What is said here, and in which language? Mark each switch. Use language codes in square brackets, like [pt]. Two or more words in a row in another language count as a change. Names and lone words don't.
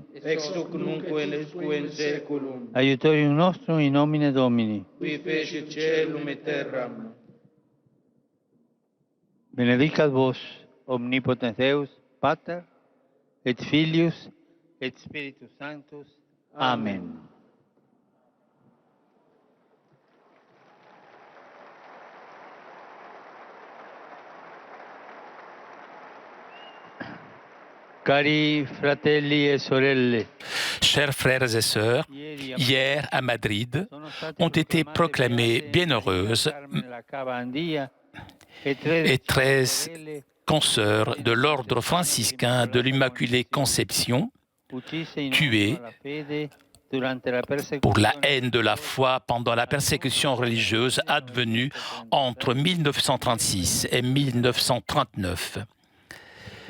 [la] Ex hoc nunc et usque in saeculum. Aiutorium nostrum in nomine Domini. Qui fecit caelum et terram. Benedicat vos, omnipotens Deus, Pater, et Filius, et Spiritus Sanctus. Amen. [it] Cari fratelli e sorelle, [fr] Chers frères et sœurs, hier à Madrid ont été proclamées bienheureuses et 13 consoeurs de l'ordre franciscain de l'Immaculée Conception tuées pour la haine de la foi pendant la persécution religieuse advenue entre 1936 et 1939.